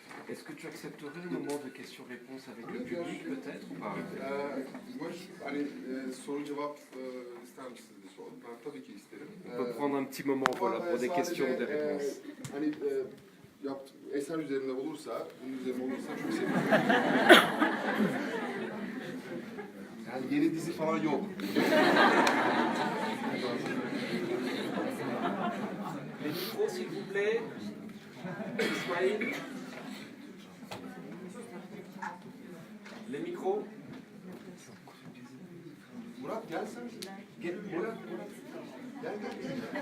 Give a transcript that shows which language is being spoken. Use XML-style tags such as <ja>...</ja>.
<fr>Est-ce que tu accepterais un moment de questions-réponses avec le public peut-être ou pas?</fr> <tr>Moi, hani soru cevap ister misiniz diye sordum. Ben tabii ki isterim.</tr> <fr>On peut prendre un petit moment voilà, pour des questions, des réponses.</fr> <tr>Hani eser üzerine olursa, bunun üzerine olursa çok sevinirim. Yani yeni dizi falan yok.</tr> <fr>Les micros s'il vous plaît. Ismail. Les micros.</fr> <tr>Murat gel sen. Gel, Murat. Gel gel gel.</tr>